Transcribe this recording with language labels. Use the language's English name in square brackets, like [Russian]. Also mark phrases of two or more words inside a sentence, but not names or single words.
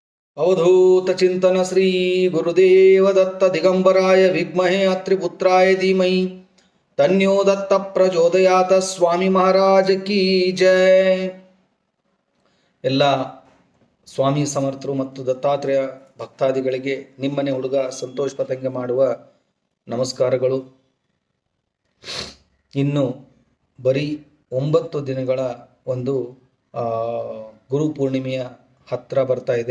[Sanskrit] अवधूत चिंतन श्री गुरुदेव दत्त दिगंबराय विद्महे अत्रिपुत्राय धीमहि तन्यो दत्त प्रचोदयात [Hindi] स्वामी महाराज की जय. [Kannada] ಎಲ್ಲ ಸ್ವಾಮಿ ಸಮರ್ಥರು ಮತ್ತು ದತ್ತಾತ್ರೇಯ ಭಕ್ತಾದಿಗಳಿಗೆ ನಿಮ್ಮನೆ ಹುಡುಗ ಸಂತೋಷ್ ಪತಂಗ ಮಾಡುವ ನಮಸ್ಕಾರಗಳು. ಇನ್ನು ಬರೀ 9 ದಿನಗಳ ಒಂದು ಗುರು ಪೂರ್ಣಿಮೆಯ ಹತ್ರ ಬರ್ತಾ ಇದೆ.